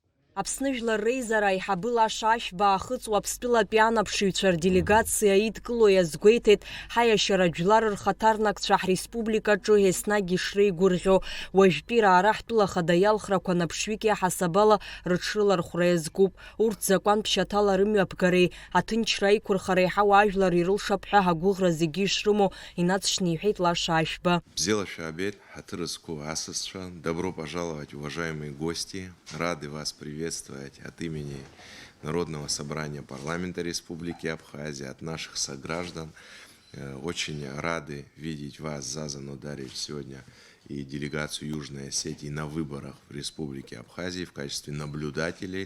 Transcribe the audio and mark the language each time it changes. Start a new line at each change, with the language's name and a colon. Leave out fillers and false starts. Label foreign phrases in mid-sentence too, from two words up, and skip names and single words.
Abkhazian: Аԥсны Жәлар Реизара аиҳабы Лаша Ашәба аахыҵуа Аԥстәылатәи анаԥшыҩцәа рделегациа идкыло иазгәеиҭеит ҳаиашьаратә жәлар рхаҭарнакцәа ҳреспубликаҿы еснагь ишреигәырӷьо, уажәтәи раара ҳтәыла ахада иалхрақәа наԥшҩык иаҳасабала рыҽрылархәра иазкуп. Урҭ закәантә шьаҭала рымҩаԥгареи аҭынчра аиқәырхара еиҳау ажәлар ирылшап ҳәа ҳагәыӷра зегьы ишрымоу инаҵшьны иҳәеит Лаша Ашәба.
Russian: Добро пожаловать, уважаемые гости. Рады вас приветствовать от имени Народного собрания парламента Республики Абхазия, от наших сограждан. Очень рады видеть вас, Зазан Ударевич, сегодня и делегацию Южной Осетии на выборах в Республике Абхазии в качестве наблюдателей.